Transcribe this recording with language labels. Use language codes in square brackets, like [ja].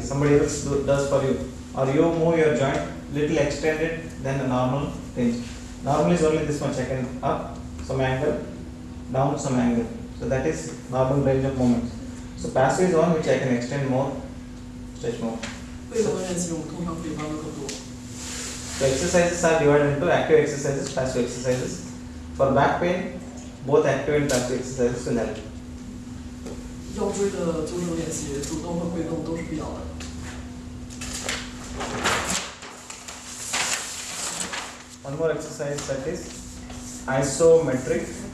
[en] Somebody else does for you. Or you move your joint little extended than a normal range. Normal is only this much. I can up some angle, down some angle. So that is normal range of movement. So passive is one which I can extend more, stretch more. [zh] 被动的练习我们通常可以玩的更多。 [en] So exercises are divided into active exercises, passive exercises. For back pain, both active and passive exercises will help. [zh] 腰椎的纠正练习，主动和被动都是必要的。 [en] One more exercise, that is isometric.